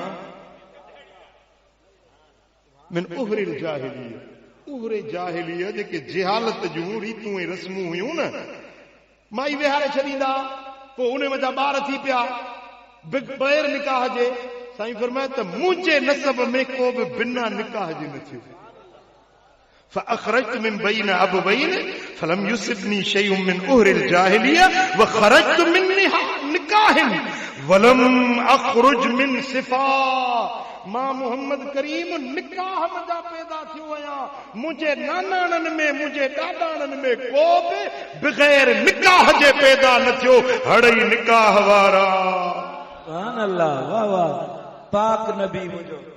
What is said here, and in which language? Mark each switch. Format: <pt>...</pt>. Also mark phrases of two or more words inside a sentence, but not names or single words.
<ar>من عهر الجاهلية,</ar> <sd>उहरे जाहिलिया जेके जिहालत जूं रीतूं ऐं रस्मूं हुयूं न, माई विहारे छॾींदा, पोइ उन वजा ॿार थी पिया बग़ैर निकाह जे। साईं फरमाए त मुंहिंजे नसब में को बि बिना निकाह जे न थियो।</sd> <ar>فأخرجت من بين أبوين فلم يصبني شيء من أهر الجاهلية وخرجت من نكاح ولم أخرج من صفا।</ar> <sd>मां मोहम्मद करीम निकाह मजा पैदा थियो आहियां। मुंहिंजे नानाणनि में, मुंहिंजे ॾाॾाणनि में को बि बग़ैर निकाह जे पैदा न थियो। हड़ई निकाह वारा।</sd> <ar>سبحان الله,</ar> <sd>वाह वाह, पाक नबी मुंहिंजो।</sd>